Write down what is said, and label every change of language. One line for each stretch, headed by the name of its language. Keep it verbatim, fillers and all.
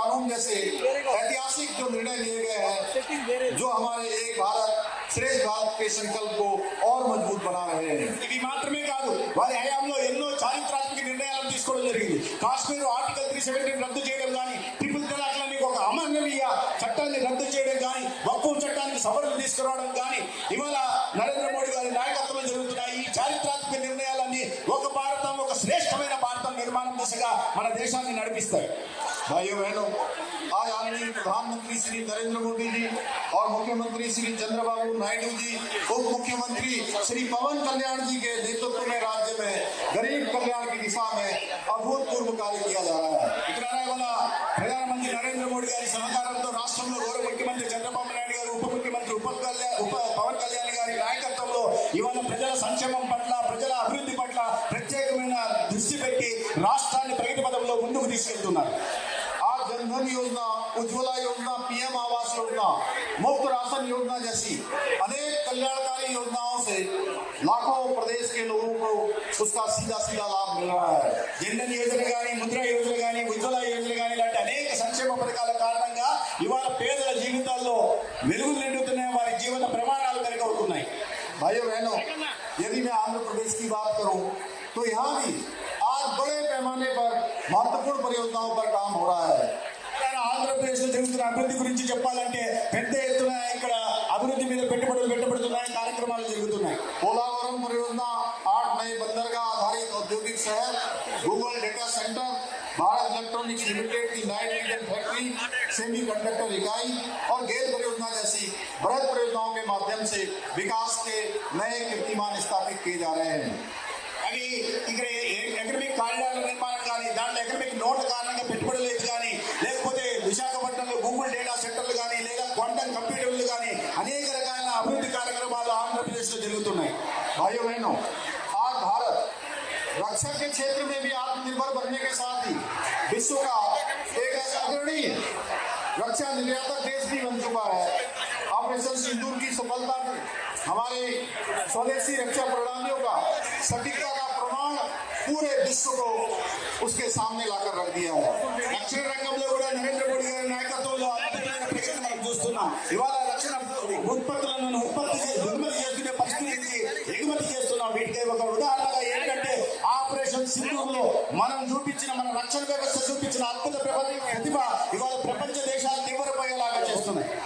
Hindi: जैसे ऐतिहासिक जो निर्णय लिए गए हैं जो हमारे एक भारत श्रेष्ठ भारत के संकल्प को और मजबूत बना रहे हैं।
Telugu: ఇది మాత్రమే కాదు, వారి హయాంలో ఎన్నో చారిత్రాత్మక నిర్ణయాలను తీసుకోవడం జరిగింది. కాశ్మీర్ ఆర్టికల్ త్రీ సెవెంటీ రద్దు చేయడం కానీ, ట్రిపుల్ తలాక్ అనే ఒక అమానవీయ చట్టాన్ని రద్దు చేయడం కానీ, వక్ఫ్ చట్టానికి సవరణ తీసుకురావడం కానీ ఇవాళ నరేంద్ర మోడీ గారి నాయకత్వంలో జరుగుతున్నాయి. ఈ చారిత్రాత్మక నిర్ణయాలన్నీ ఒక భారతం, ఒక శ్రేష్టమైన భారతం నిర్మాణం దిశగా మన దేశాన్ని నడిపిస్తాయి.
Hindi: भाइयों बहनों, आज आदरणीय प्रधानमंत्री श्री नरेंद्र मोदी जी और मुख्यमंत्री श्री चंद्रबाबू नायडू जी, उप मुख्यमंत्री श्री पवन कल्याण जी के नेतृत्व में राज्य में गरीब कल्याण की दिशा में अभूतपूर्व कार्य किया जा रहा है।
Telugu: ఇతరాల వల్ల ప్రధానమంత్రి నరేంద్ర మోడీ గారి సహకారంతో రాష్ట్రంలో గౌరవ ముఖ్యమంత్రి చంద్రబాబు నాయుడు గారు, ఉప ముఖ్యమంత్రి ఉప కళ్యాణ్ ఉప పవన్ కళ్యాణ్ గారి నాయకత్వంలో ఇవాళ ప్రజల సంక్షేమం పట్ల, ప్రజల అభివృద్ధి పట్ల ప్రత్యేకమైన దృష్టి పెట్టి రాష్ట్రాన్ని ప్రగతి పథంలో ముందుకు తీసుకెళ్తున్నారు.
Hindi: आज जनधन योजना, उज्ज्वला योजना, पीएम आवास योजना, मुफ्त राशन योजना जैसी अनेक कल्याणकारी योजनाओं से लाखों प्रदेश के लोगों को उसका सीधा सीधा लाभ मिल रहा है।
Telugu: జన్ధన్ యోజన కానీ, ముద్ర యోజన కానీ, ఉజ్వల యోజన కానీ ఇలాంటి అనేక సంక్షేమ పథకాల కారణంగా ఇవాళ పేదల జీవితాల్లో వెలుగులు నిండుతున్నాయి, వారి జీవన ప్రమాణాలు మెరుగవుతున్నాయి.
Hindi: भाइयों बहनों, यदि मैं आंध्र प्रदेश की बात करूं तो यहाँ भी आज बड़े पैमाने पर महत्वपूर्ण परियोजनाओं पर काम हो रहा है।
Telugu: ఇక్కడ ఆంధ్రప్రదేశ్లో జరుగుతున్న అభివృద్ధి గురించి చెప్పాలంటే పెద్ద ఎత్తున ఇక్కడ అభివృద్ధి మీద పెట్టుబడులు పెట్టబడుతున్నాయి, కార్యక్రమాలు జరుగుతున్నాయి.
Hindi: पोलावरम परियोजना, आठ नए बंदरगाह आधारित औद्योगिक शहर, Google data center, Bharat electronics limited की light Indian factory, semiconductor इकाई और गेल परियोजना जैसी बृहद परियोजनाओं के माध्यम से विकास के नए कीर्तिमान स्थापित किए जा रहे हैं।
Telugu: అవి ఇక్కడ ఎకనమిక్ కారిడార్ల నిర్మాణం కానీ, దాంట్లో ఎకనమిక్ నోట్ల కారణంగా పెట్టుబడులు లేదు కానీ, లేకపోతే విశాఖపట్నంలో గూగుల్ డేటా సెంటర్లు కానీ, లేదా క్వాంటమ్ కంప్యూటర్లు కానీ అనేక రకాల అభివృద్ధి కార్యక్రమాలు ఆంధ్రప్రదేశ్లో జరుగుతున్నాయి.
Hindi: भाइयों बहनों, आज भारत रक्षा के क्षेत्र में भी आत्मनिर्भर बनने के साथ ही विश्व का एक ऐसा अग्रणी रक्षा निर्यातक देश भी बन चुका है। ऑपरेशन सिंदूर की सफलता ने हमारे स्वदेशी रक्षा प्रणालियों का सटीकता का प्रमाण पूरे विश्व को उसके सामने लाकर रख दिया है।
Telugu: రక్షణ రంగంలో కూడా నరేంద్ర మోడీ గారి నాయకత్వంలో అద్భుతమైన ప్రగతి మనం చూస్తున్నాం. ఇవాళ రక్షణ ఉత్పత్తులను ఉత్పత్తి చేసి దిగుమతి చేసుకునే పరిస్థితి నుంచి ఎగుమతి చేస్తున్నాం. వీటికి ఒక ఉదాహరణగా ఏంటంటే ఆపరేషన్ సింధూర్లో మనం చూపించిన, మన రక్షణ వ్యవస్థ చూపించిన అద్భుత ప్రపంచ ప్రతిభ ఇవాళ ప్రపంచ దేశాలు తీవ్రపోయేలాగా చేస్తున్నాయి.